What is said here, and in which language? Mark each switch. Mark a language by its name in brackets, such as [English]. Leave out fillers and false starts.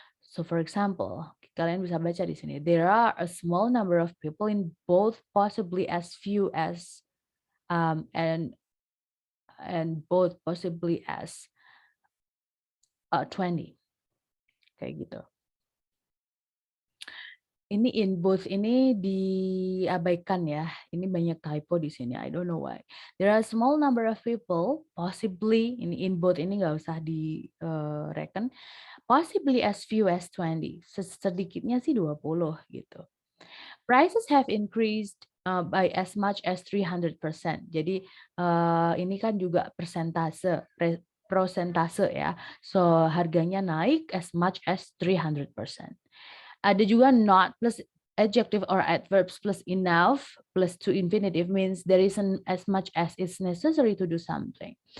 [English] So for example, [Indonesian] kalian bisa baca di sini. [English] There are a small number of people in both possibly as few as and and both possibly as 20 kayak gitu. [Indonesian] Ini in both ini diabaikan ya. Ini banyak typo di sini. [English] I don't know why. There are a small number of people, possibly ini in both [Indonesian] ini nggak usah direken, [English] possibly as few as 20. [Indonesian] Sedikitnya sih 20 gitu. [English] Prices have increased by as much as 300%. [Indonesian] Jadi ini kan juga persentase ya. [English] So [Indonesian] harganya naik [English] as much as 300%. Ada juga not plus adjective or adverbs plus enough plus to infinitive means there isn't as much as is necessary to do something.